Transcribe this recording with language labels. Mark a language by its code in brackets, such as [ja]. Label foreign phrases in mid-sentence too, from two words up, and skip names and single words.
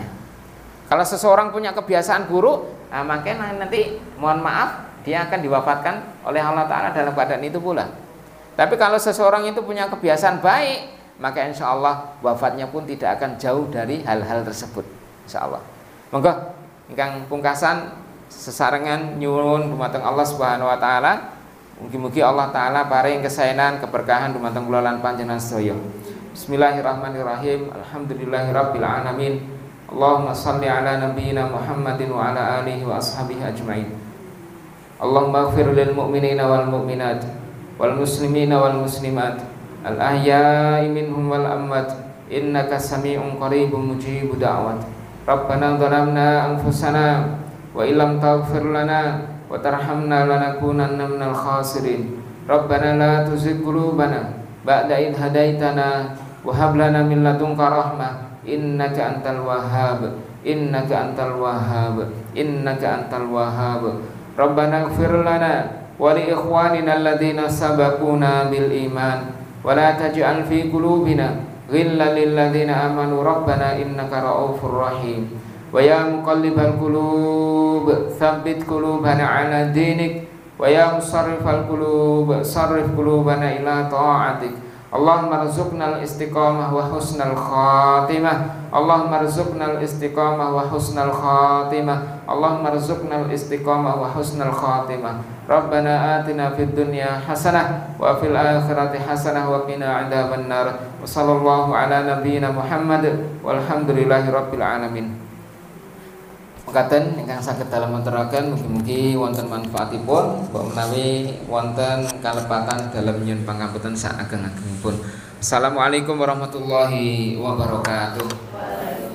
[id] Kalau seseorang punya kebiasaan buruk, maka nanti mohon maaf dia akan diwafatkan oleh [ar] الله تعالى [id] dalam keadaan itu pula. Tapi kalau seseorang itu punya kebiasaan baik, maka [ar] إن شاء الله [id] wafatnya pun tidak akan jauh dari hal-hal tersebut, [ar] إن شاء الله. [jv] Monggo ingkang pungkasan sesarengan nyuwun dumateng Allah [ar] سبحانه وتعالى, [jv] mugi-mugi [ar] الله تعالى [jv] paring kesainan keberkahan dumateng kula lan panjenengan sedaya. [ar] بسم الله الرحمن الرحيم. الحمد لله رب العالمين. اللهم صل على نبينا محمد وعلى آله وأصحابه أجمعين. اللهم اغفر للمؤمنين والمؤمنات والمسلمين والمسلمات الأحياء منهم والأموات إنك سميع قريب مجيب الدعوات. ربنا ظلمنا أنفسنا وإن لم تغفر لنا وترحمنا لنكونن من الخاسرين. ربنا لا تزغ قلوبنا بعد إذ هديتنا وهب لنا من لدنك رحمة إنك أنت الوهاب إنك أنت الوهاب إنك أنت الوهاب. ربنا اغفر لنا ولإخواننا الذين سبقونا بالإيمان ولا تجعل في قلوبنا غلا للذين آمنوا ربنا إنك رؤوف رحيم. ويا مقلب القلوب ثبت قلوبنا على دينك ويا مصرف القلوب صرف قلوبنا إلى طاعتك. اللهم ارزقنا الاستقامة وحسن الخاتمة. اللهم ارزقنا الاستقامة وحسن الخاتمة. اللهم ارزقنا الاستقامة وحسن الخاتمة. ربنا آتنا في الدنيا حسنة وفي الآخرة حسنة وقنا عذاب النار. وصلى الله على نبينا محمد والحمد لله رب العالمين. [jv] Mekaten ingkang saged dalem maturaken mugi-mugi wonten manfaatipun, mbok menawi wonten kalepatan dalem nyuwun pangapunten sak ageng-agengipun. [ar] السلام عليكم ورحمة الله وبركاته.